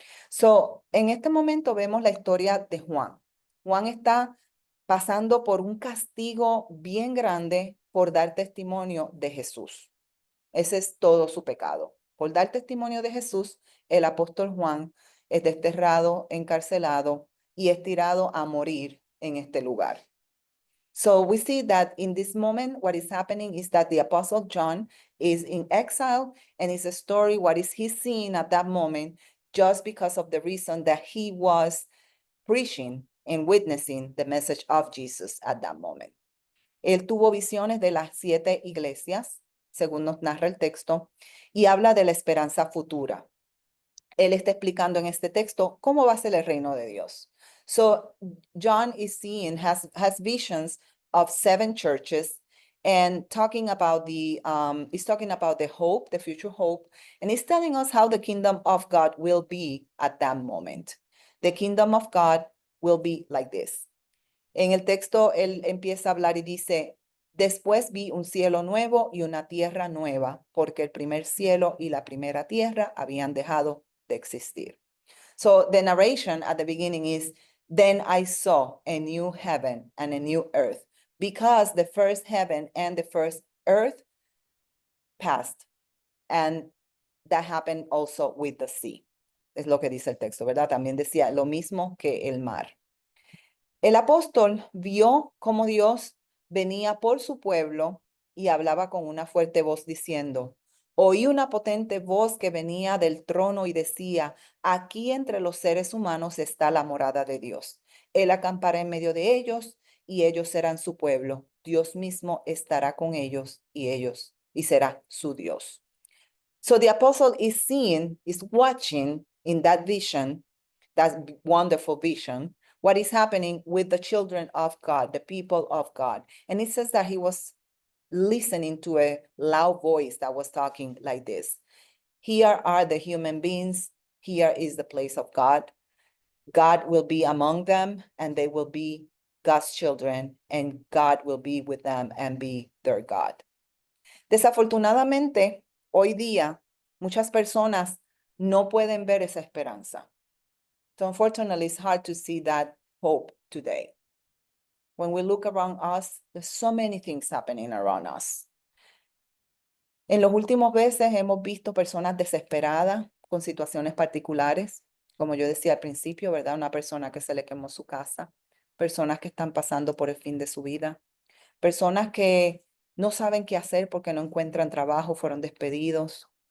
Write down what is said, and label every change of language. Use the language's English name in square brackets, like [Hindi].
[Spanish] So, en este momento vemos la historia de Juan. Juan está pasando por un castigo bien grande por dar testimonio de Jesús. Ese es todo su pecado. Por dar testimonio de Jesús, el apóstol Juan es desterrado, encarcelado y es tirado a morir en este lugar. [English] So we see that in this moment, what is happening is that the Apostle John is in exile, and it's a story, what is he seeing at that moment, just because of the reason that he was preaching and witnessing the message of Jesus at that moment. [Spanish] Él tuvo visiones de las 7 iglesias, según nos narra el texto, y habla de la esperanza futura. Él está explicando en este texto cómo va a ser el reino de Dios. [English] So John is seeing, has visions of 7 churches and talking about he's talking about the hope, the future hope, and he's telling us how the kingdom of God will be at that moment. The kingdom of God will be like this. [Spanish] En el texto, él empieza a hablar y dice, después vi un cielo nuevo y una tierra nueva, porque el primer cielo y la primera tierra habían dejado de existir. [English] So the narration at the beginning is, then I saw a new heaven and a new earth, because the first heaven and the first earth passed, and that happened also with the sea. [Spanish] Es lo que dice el texto, ¿verdad? También decía lo mismo que el mar. El apóstol vio cómo Dios venía por su pueblo y hablaba con una fuerte voz diciendo, oí una potente voz que venía del trono y decía, aquí entre los seres humanos está la morada de Dios. Él acampará en medio de ellos y ellos serán su pueblo. Dios mismo estará con ellos y será su Dios. [English] So the apostle is seeing, is watching in that vision, that wonderful vision, what is happening with the children of God, the people of God. And it says that he was listening to a loud voice that was talking like this. Here are the human beings. Here is the place of God. God will be among them and they will be God's children and God will be with them and be their God. [Spanish] Desafortunadamente, hoy día, muchas personas no pueden ver esa esperanza. [English] So unfortunately, it's hard to see that hope today. When we look around us, there's so many things happening around us. [Spanish] En los últimos veces hemos visto personas desesperadas con situaciones particulares, como yo decía al principio, ¿verdad? Una persona que se le quemó su casa, personas que están pasando por el fin de su vida, personas que no saben qué hacer porque no encuentran trabajo, fueron despedidos.